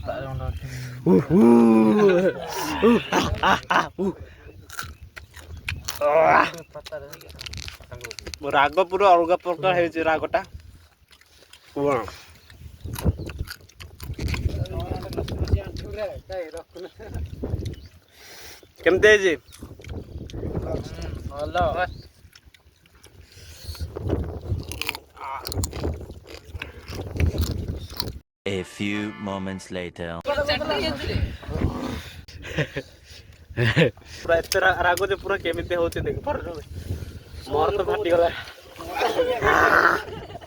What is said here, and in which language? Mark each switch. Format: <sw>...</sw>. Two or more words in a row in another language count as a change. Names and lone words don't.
<or>ରାଗ ପୁରା ଅଲଗା ପ୍ରକାର ହେଇଛି ରାଗଟା। କେମିତି ହେଇଛି? ଭଲ।</or> <en>A few moments later.</en> <or>ପୁରା ଏତେ ରାଗ ଯେ ପୁରା କେମିତି ହଉଛି ଦେଖିପାରୁଛ? ମୋର ତ ଫାଟିଗଲା।</or>